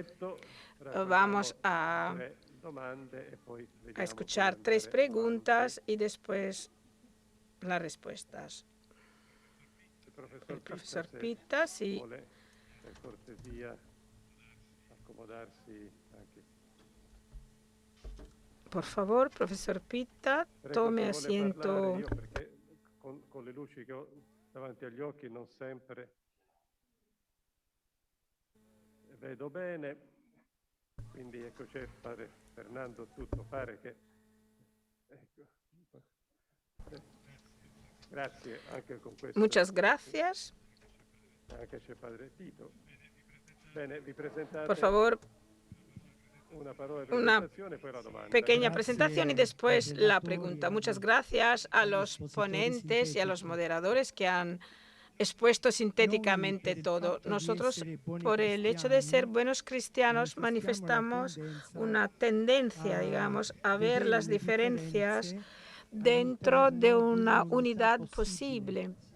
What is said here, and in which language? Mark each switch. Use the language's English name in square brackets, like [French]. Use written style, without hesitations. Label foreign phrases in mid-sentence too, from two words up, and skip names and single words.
[Spanish] Vamos a escuchar 3 preguntas y después las respuestas. El profesor Pitta, sí. Por favor, profesor Pitta, tome asiento. [Italian] Con le luci che ho davanti agli occhi non sempre vedo bene, quindi ecco, c'è Fernando, tutto pare che grazie anche con questo. [Spanish] Muchas gracias. [Italian] Anche c'è padre Tito. Bene, vi presentate. [Spanish] Por favor, una pequeña presentación y después la pregunta. Muchas gracias a los ponentes y a los moderadores que han expuesto sintéticamente todo. Nosotros, por el hecho de ser buenos cristianos, manifestamos una tendencia, digamos, a ver las diferencias dentro de una unidad posible.